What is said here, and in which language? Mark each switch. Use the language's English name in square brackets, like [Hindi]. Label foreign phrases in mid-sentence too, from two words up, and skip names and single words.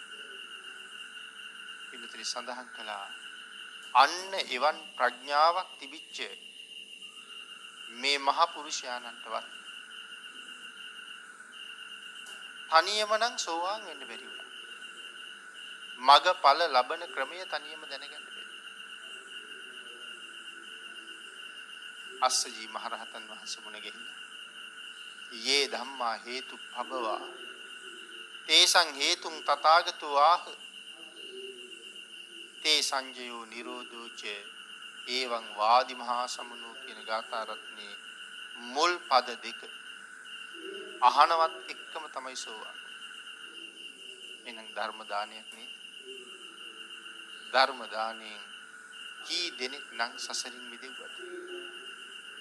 [Sinhala] පිළිතුරේ සඳහන් කළා අන්න එවන් ප්‍රඥාවක් තිබිච්ච මේ මහ පුරුෂයාණන්ටවත් තනියම නම් සෝවාන් වෙන්න බැරි වුණා. මගඵල ලබන ක්‍රමය තනියම දැනගන්න බැරි. අස්සජී මහරහතන් වහන්සේ මුණ ගැහිලා [Pali] යේ ධම්මා හේතු භවවා තේසං හේතුං තථාගතෝ ආහ තේ සංජයෝ නිරෝධෝච එවං වාදි මහා සමුනෝ [Sinhala] කියන ගාථා රත්නේ මුල් පද දෙක අහනවත් එක්කම තමයි සෝවාන්. එහෙනම් ධර්ම දානයක් නේ. ධර්ම දාණයෙන් කී දෙනෙක් නම් සසරින් මිදෙව්වද?